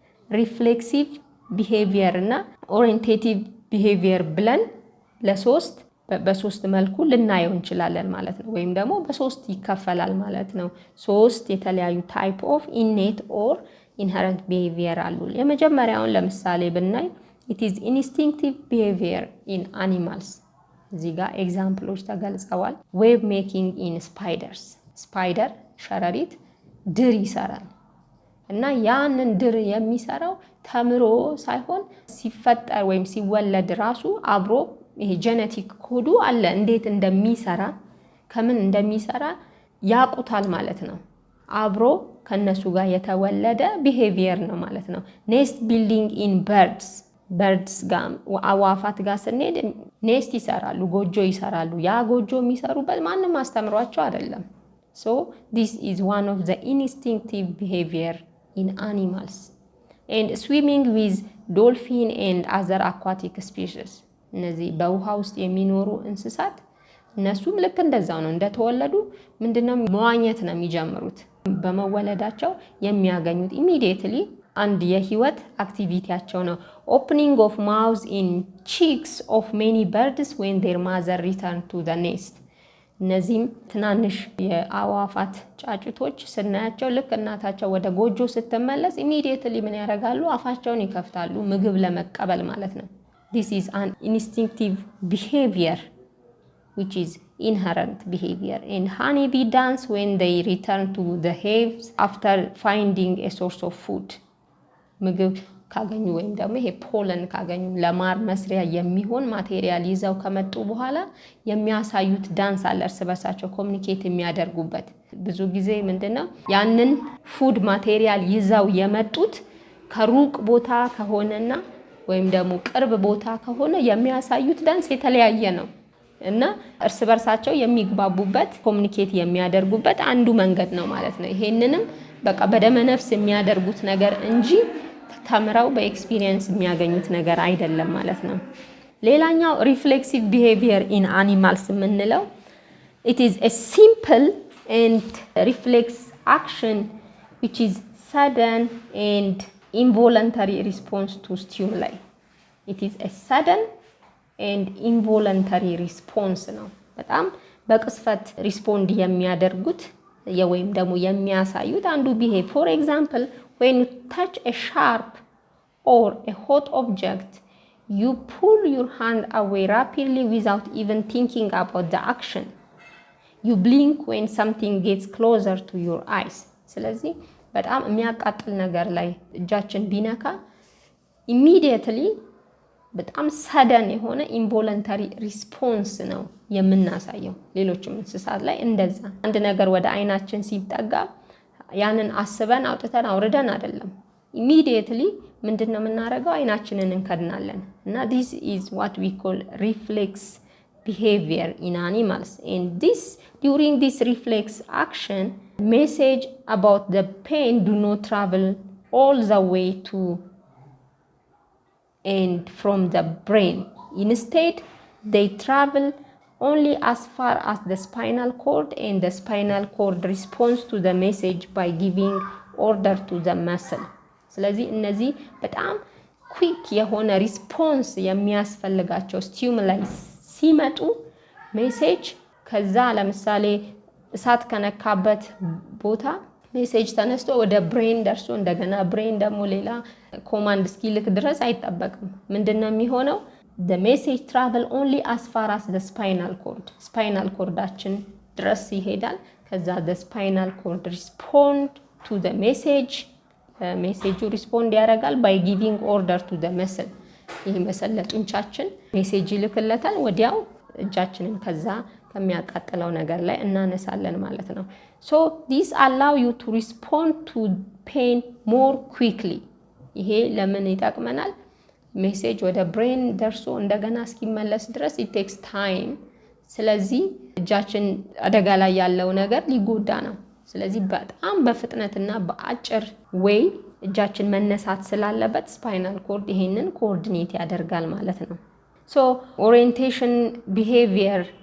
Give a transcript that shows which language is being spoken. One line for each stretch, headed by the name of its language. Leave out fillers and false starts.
Amharic: reflexive behavior እና orientative behavior ብለን ለሶስት በሶስት መልኩ ልናየው እንችላለን ማለት ነው። ወይም ደግሞ በሶስት ይከፈላል ማለት ነው። 3 የተለያዩ
English: type of innate or inherent behavior
Amharic: አሉ። የመጀመሪያውን ለምሳሌ ብናይ
English: it is instinctive behavior in animals.
Amharic: እዚህ ጋር ኤግዛምፕሎች ተገልጸዋል።
English: web making in spiders.
Amharic: ስፓይደር ሸረሪት ድር ይሰራል እና ያንን ድር የሚሰራው ተምሮ ሳይሆን ሲፈጠር ወይም ሲወለድ ራሱ አብሮ ይሄ ጄኔቲክ ኮዱ አለ እንዴት እንደሚሰራ ከምን እንደሚሰራ ያቁታል ማለት ነው። አብሮ ከነሱ ጋር የተወለደ ቢሄቪየር ነው ማለት ነው። ኔስት ቢልዲንግ ኢን በርድስ ጋር አዋፋት ጋር ስንሄድ ኔስት ይሰራሉ፣ ጎጆ ይሰራሉ። ያ ጎጆ የሚሰሩበት ማንም አስተምሯቸው አይደለም።
English: so this is one of the instinctive behavior in animals. and swimming with dolphin and other aquatic species.
Amharic: እነዚህ በውሃ ውስጥ የሚኖሩ እንስሳት እነሱም ልክ እንደዛው ነው። እንደተወለዱ ምንድነው መዋኘት ነው የሚጀምሩት። በመወለዳቸው የሚያገኙት immediately አንድ የህይወት አክቲቪቲያቸው ነው።
English: opening of mouths in cheeks of many birds when their mother return to the nest.
Amharic: እነዚህም ትናንሽ የአዋፋት ጫጩቶች ስናያቸው ልክ እናታቸው ወደ ጎጆ ስትመለስ immediately ምን ያደርጋሉ? አፋቸውን ይከፍታሉ ምግብ ለመቀበል ማለት ነው።
English: This is an instinctive behavior which is inherent behavior. And honeybee dance when they return to the hives after finding a source of food.
Amharic: ምግብ ካገኙ ወይም ደግሞ ይሄ ፖለን ካገኙ ለማር መስሪያ የሚሆን ማቴሪያል ይዘው ከመጡ በኋላ የሚያሳዩት ዳንስ አለ እርስ በርሳቸው ኮሙኒኬት የሚያደርጉበት። ብዙ ጊዜ ምንድነው ያንን ፉድ ማቴሪያል ይዘው የመጡት ከሩቅ ቦታ ከሆነና ወይም ደግሞ ቅርብ ቦታ ከሆነ የሚያሳዩት ዳንስ የተለያየ ነው እና እርስ በርሳቸው የሚግባቡበት ኮሙኒኬት የሚያደርጉበት አንዱ መንገድ ነው ማለት ነው። ይሄንንም በቃ በደመ ነፍስ የሚያደርጉት ነገር እንጂ ተምረው በኤክስፒሪየንስ የሚያገኙት ነገር አይደለም ማለት ነው።
English: ሌላኛው ሪፍሌክሲቭ ቢሄቪየር ኢን አኒማልስ የምንለው it is a simple and reflex action which is sudden and involuntary response to stimuli. It is a sudden and involuntary response
Amharic: ነው። በጣም በቅስፈት ሪስፖንድ የሚያደርጉት ወይም ደግሞ የሚያሳዩት አንዱ ቢሄቭ
English: for example when you touch a sharp or a hot object you pull your hand away rapidly without even thinking about the action. You blink when something gets closer to your eyes.
Amharic: ስለዚህ በጣም የሚያቃጥል ነገር ላይ እጃችን ቢነካ immediately በጣም ሰደን የሆነ involuntary response ነው የምናሳየው። ሌሎችም እንስሳት ላይ እንደዛ አንድ ነገር ወደ አይናችን ሲጠጋ ያንን አስበን አውጥተን አውርደን አይደለም immediately ምንድነው የምናደርገው? አይናችንን እንከድናለን እና
English: this is what we call reflex behavior in animals. And during this reflex action message about the pain do not travel all the way to and from the brain. Instead they travel only as far as the spinal cord, and the spinal cord responds to the message by giving order to the muscle.
Amharic: ስለዚህ እነዚህ በጣም ኩዊክ የሆነ ሪስፖንስ የሚያስፈልጋቸው ስቲሙላይ ሲመጡ ሜሴጅ ከዛ ለምሳሌ እሳት ከነካበት ቦታ ሜሴጅ ተነስቶ ወደ ብሬን ደርሶ እንደገና ብሬን ደግሞ ሌላ ኮማንድ እስኪልክ ድረስ አይጠበቅም። ምንድነው የሚሆነው?
English: the message travel only as far as the spinal cord. spinal cordአችን
Amharic: ድረስ ይሄዳል። ከዛ
English: the spinal cord respond to the message.
Amharic: ሜሴጁ ሪስፖንድ ያደርጋል
English: by giving order to the muscle.
Amharic: ይሄ መሰል ለጡንቻችን ሜሴጅ ይልክለታል። ወዲያው እጃችንን ከዛ ከሚያቃጥለው ነገር ላይ እናነሳለን ማለት ነው።
English: so this allow you to respond to pain more quickly
Amharic: ይሄ ለምን ይጠቅመናል? ሜሴጅ ወደ ብሬን ደርሶ እንደገና እስኪመለስ ድረስ
English: it takes time።
Amharic: ስለዚህ እጃችን አደጋ ላይ ያለው ነገር ሊጎዳ ነው። ስለዚህ በጣም በፍጥነትና በአጭር ዌይ እጃችን መነሳት ስላለበት ስፓይናል ኮርድ ይሄንን ኮኦርዲኔት ያደርጋል ማለት ነው።
English: so orientation behavior